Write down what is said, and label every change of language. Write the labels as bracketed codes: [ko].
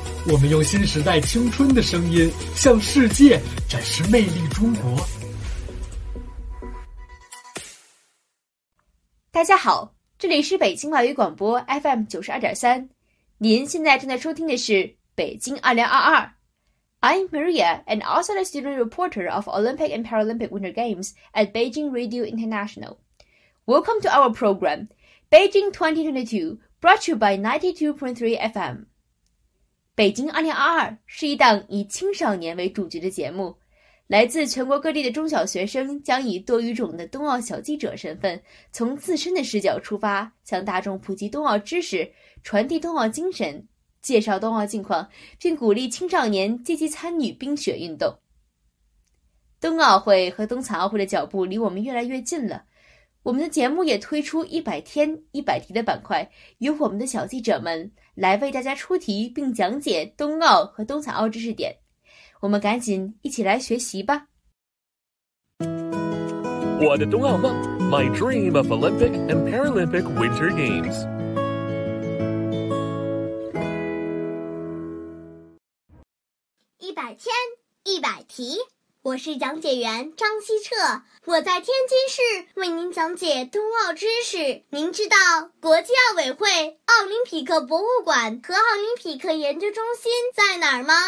[zh] 我们用新时代青春的声音向世界展示魅力中国。大家好，这里是北京外语广播 FM92.3，您现在正在收听的是北京2022。 [en] I'm Maria, and also the student reporter of Olympic and Paralympic Winter Games at Beijing Radio International. Welcome to our program, Beijing 2022, brought to you by 92.3 FM. [zh] 北京2022是一档以青少年为主角的节目，来自全国各地的中小学生将以多语种的冬奥小记者身份，从自身的视角出发，向大众普及冬奥知识，传递冬奥精神，介绍冬奥近况，并鼓励青少年积极参与冰雪运动。冬奥会和冬残奥会的脚步离我们越来越近了，我们的节目也推出100天100题的板块，由我们的小记者们来为大家出题并讲解冬奥和冬残奥知识点，我们赶紧一起来学习吧。我的冬奥梦 [en] My dream of Olympic and Paralympic Winter Games。 [zh] 100天100题，我是讲解员张希澈，我在天津市为您讲解冬奥知识。您知道国际奥委会、奥林匹克博物馆和奥林匹克研究中心在哪儿吗？